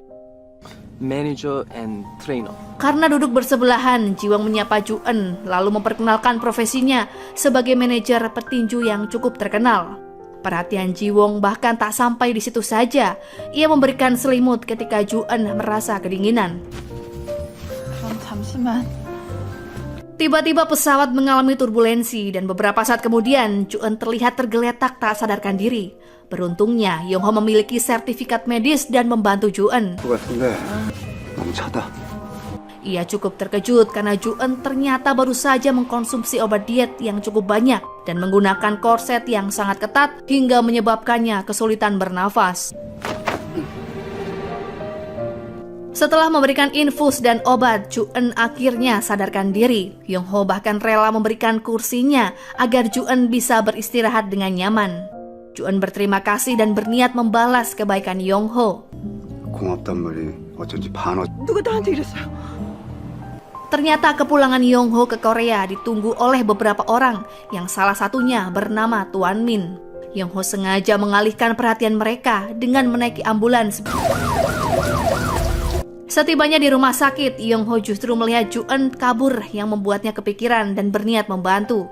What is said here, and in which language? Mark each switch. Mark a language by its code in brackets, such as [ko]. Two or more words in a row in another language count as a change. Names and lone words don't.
[en] Manager and trainer. [id] Karena duduk bersebelahan, Ji-won menyapa Ju-eun lalu memperkenalkan profesinya sebagai manajer petinju yang cukup terkenal. Perhatian Ji-won bahkan tak sampai di situ saja. Ia memberikan selimut ketika Ju-eun merasa kedinginan. [ko] 그럼 잠시만. [id] Tiba-tiba pesawat mengalami turbulensi dan beberapa saat kemudian Ju-eun terlihat tergeletak tak sadarkan diri. Beruntungnya Yong-ho memiliki sertifikat medis dan membantu Ju-eun. [ko] 너무 차다. [id] Ia cukup terkejut karena Ju-eun ternyata baru saja mengkonsumsi obat diet yang cukup banyak dan menggunakan korset yang sangat ketat hingga menyebabkannya kesulitan bernafas. Setelah memberikan infus dan obat, Ju-eun akhirnya sadarkan diri. Yong-ho bahkan rela memberikan kursinya agar Ju-eun bisa beristirahat dengan nyaman. Ju-eun berterima kasih dan berniat membalas kebaikan Yong-ho. [ko] 고맙단 말이 어쩐지 반어. 누가 나한테 이랬어요? [id] Ternyata kepulangan Yong-ho ke Korea ditunggu oleh beberapa orang yang salah satunya bernama Tuan Min. Yong-ho sengaja mengalihkan perhatian mereka dengan menaiki ambulans. Setibanya di rumah sakit, Yong-ho justru melihat Ju-eun kabur yang membuatnya kepikiran dan berniat membantu.